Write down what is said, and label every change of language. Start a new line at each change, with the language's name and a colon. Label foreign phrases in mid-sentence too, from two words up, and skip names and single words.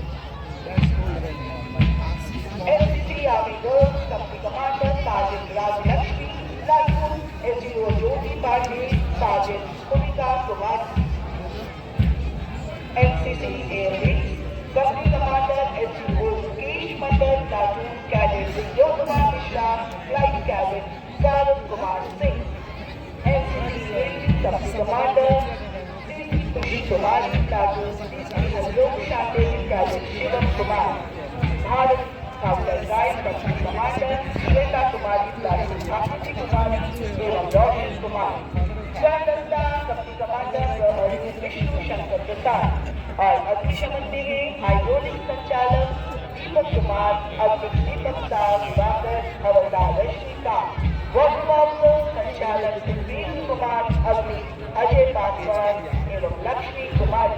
English: NCC Army Girls, Company Commander Sergeant Raj Lakshmi, Platoon SEO Jyoti Pandey, Sergeant Bhumika Kumar. NCC Air Wings, Company Commander SEO Mukesh Mandal, Platoon Cadet Vijay Kumar Mishra, Flight Cadet Karan Kumar Singh. NCC Company Commander Sri Kumar Platoon Hazrok Shande Cadet Shivam Kumar. Bharat Counter Guide Company Commander Shweta Kumari Platoon Akriti Kumari एवं Roshan Kumar.
Hindi: स्वतंत्रता
English: Company Commander
Hindi: विष्णु शंकर प्रसाद और अग्निशमन के हाइड्रोलिक संचालक दीपक कुमार, अग्नि दीपक साह दिवाकर, हवलदार रश्मिकांत,
English: water officer
Hindi: संचालक वीरेंद्र कुमार, अग्नि अजय पासवान एवं लक्ष्मी कुमारी।